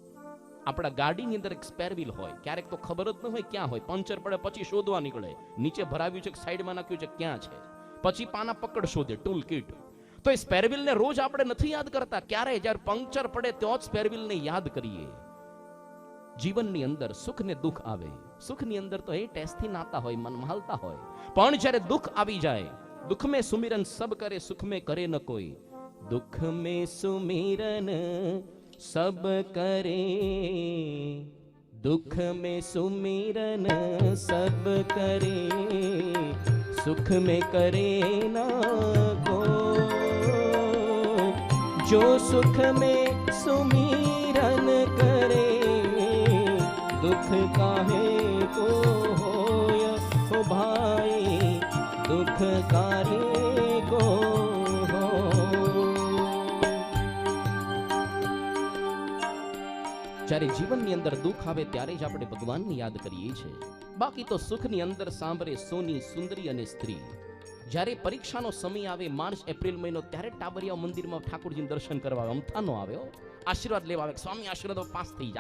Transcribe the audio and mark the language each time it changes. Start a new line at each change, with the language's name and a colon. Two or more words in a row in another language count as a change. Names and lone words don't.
Gujarati: આપણા ગાડીની અંદર એક સ્પેર વ્હીલ હોય, ક્યારેક તો ખબર જ ન હોય ક્યાં હોય, પંચર પડે પછી શોધવા નીકળે, નીચે ભરાવ્યું છે કે સાઈડમાં નાખ્યું છે ક્યાં છે, પછી પાના પકડ શોધે, ટૂલ કિટ. તો એ સ્પેર વ્હીલને રોજ આપણે નથી યાદ કરતા, ક્યારે જ્યારે પંક્ચર પડે તો જ સ્પેર વ્હીલને યાદ કરીએ. જીવનની અંદર સુખ ને દુઃખ આવે, સુખની અંદર તો એ ટેસ્ટથી નાતા હોય, મન હાલતા હોય, પણ જ્યારે દુઃખ આવી જાય, દુઃખ
Hindi: में सुमिरन सब करे, सुख में करे न कोई. दुख में सुमिरन सब करे, दुख में सुमिरन सब करे, सुख में करे न कोई. जो सुख में सुमिरन करे, दुख काहे को होय हो भाई, दुख काहे को हो.
Gujarati: જ્યારે જીવનની અંદર દુઃખ આવે ત્યારે જ આપણે ભગવાનને યાદ કરીએ છીએ. બાકી તો સુખની અંદર સાંભળે સોની, સુંદરી અને સ્ત્રી. જ્યારે પરીક્ષાનો સમય આવે, માર્ચ એપ્રિલ મહિનો, ત્યારે ટાબરિયા મંદિરમાં ઠાકોરજીને દર્શન કરવા અમથાનો આવ્યો, આશીર્વાદ લેવા આવે, સ્વામી આશીર્વાદ પાસ થઈ જાય.